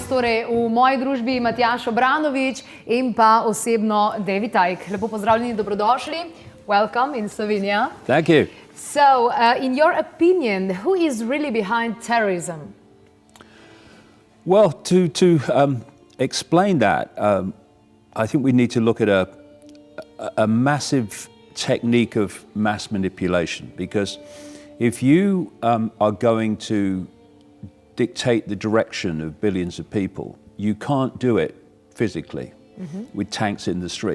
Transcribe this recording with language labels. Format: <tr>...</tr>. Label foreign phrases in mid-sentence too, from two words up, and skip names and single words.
<sl>torej v moji družbi Matjaž Obranović in pa osebno David Icke. Lepo pozdravljeni, dobrodošli.</sl> <en>Welcome in Slovenia. Thank you. So, in your opinion, who is really behind terrorism? Well, to explain that, I think we need to look at a massive technique of mass manipulation, because if you are going to dictate the direction of billions of people, you can't do it physically with tanks in the street.</en>